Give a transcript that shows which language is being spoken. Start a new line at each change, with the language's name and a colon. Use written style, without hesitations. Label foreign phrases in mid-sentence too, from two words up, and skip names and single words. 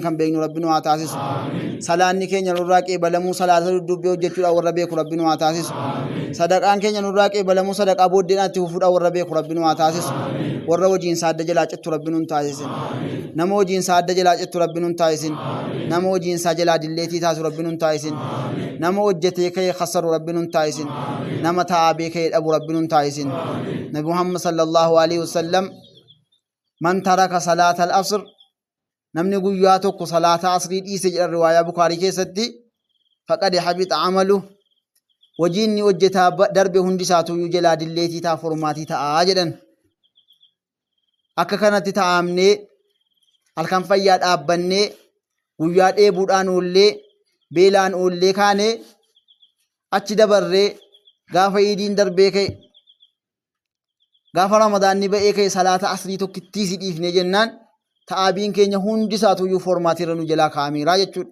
Oromo: kan beeknu rabbiin waa taasisu salaanni keenya nurraa qeebalamuu salaata dudubbee hojjechuudhaan warra beeku rabbiin waa taasisu sadaqaan keenya nurraa qeebalamuu sadaqaa booddeedhaan itti fufuudhaan warra beeku rabbiin waa taasisu warra hojiin isaa adda jalaa cittu rabbiin nun taasisin nama hojiin isaa adda jalaa cittu rabbiin nun taasisin nama hojiin isaa jalaa dilleetii taasisu rabbiin nun taasisin nama hojjetee ka'ee khassaru rabbiin nun taasisin nama taa'abee ka'ee dhabu rabbiin nun taasisin
Arabic: نبي محمد صلى الله عليه وسلم من ترك صلاة العصر
Oromo: namni guyyaa tokko salaata asrii dhiise jedha riwaayaa bukaarii keessatti
Arabic: فقد حبط عمله
Oromo: hojiin ni hojjetaa darbe hundi isaatu jalaa dilleetii ta'a formaatii ta'a jedhan akka kanatti taa'amnee halkan fayyaa dhaabbannee guyyaa dheebuudhaan oollee beelaan oollee kaanee achi dabarree gaafa iidiin darbee ka'e gaafa ramadaanni ba'ee ka'e salaata asrii tokkittii si dhiifne jennaan ta'aabiin keenya hundi isaatuyyuu formaatiirra nu jalaa kaa'ameeraa jechuudha.